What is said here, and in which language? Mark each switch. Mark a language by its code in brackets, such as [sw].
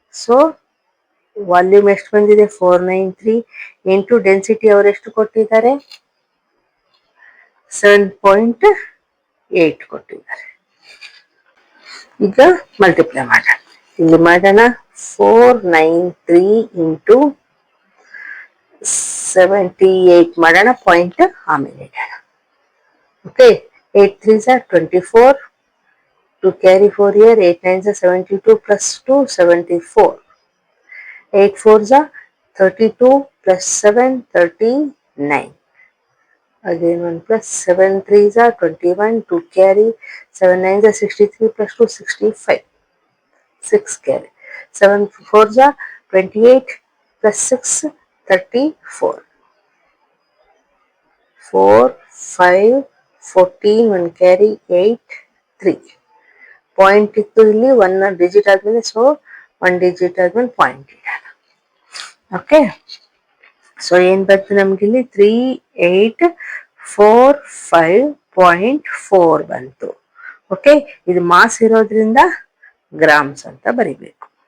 [kn] So volume ಎಷ್ಟು ಬಂದಿದೆ 493 into density ಅವರೆಷ್ಟು ಕೊಟ್ಟಿದ್ದಾರೆ 7.8 ಕೊಟ್ಟಿದ್ದಾರೆ. ಈಗ ಮಲ್ಟಿಪ್ಲೈ ಮಾಡೋಣ. ಇಲ್ಲಿ ಮಾಡೋಣ 493 ಇಂಟು 78 ಮಾಡೋಣ, ಪಾಯಿಂಟ್ ಆಮೇಲೆ ಇಡೋಣ. [en] Okay, 8 3s are 24, to carry 4 here, 8 9s are 72 plus 2 74, 8 4s are 32 plus 7 39, again 1 plus 7 3s are 21, to carry 7 9s are 63 plus 2 65, 6 carry, 7 4s are 28 plus 6 34, 4 5 14, 1 carry 8 3. [kn] Point ಇತ್ತು ಇಲ್ಲಿ 1 ಡಿಜಿಟ್ ಆದ್ಮೇಲೆ, so 1 digit ಆದ್ಮೇಲೆ point ಇಡೋಣ. Okay, so ಏನ್ ಬಂತು ನಮ್ಗೆ ಇಲ್ಲಿ 3845.4 ಬಂತು. ಓಕೆ, ಇದು ಮಾಸ್ ಇರೋದ್ರಿಂದ ಗ್ರಾಮ್ಸ್ ಅಂತ ಬರಿಬೇಕು.